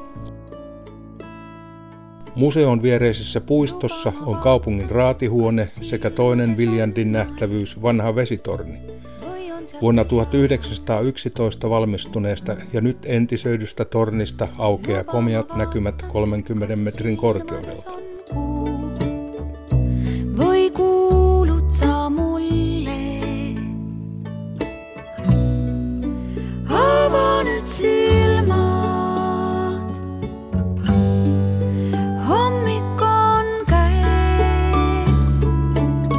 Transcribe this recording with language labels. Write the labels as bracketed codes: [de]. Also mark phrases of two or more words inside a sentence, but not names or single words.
[fi] Museon viereisessä puistossa on kaupungin raatihuone sekä toinen Viljandin nähtävyys, vanha vesitorni. Vuonna 1911 valmistuneesta ja nyt entisöidystä tornista aukeaa komeat näkymät 30 metrin korkeudelta. [et] Või kuulut sa mulle? Ava nüüd silmad. Hommik on käes.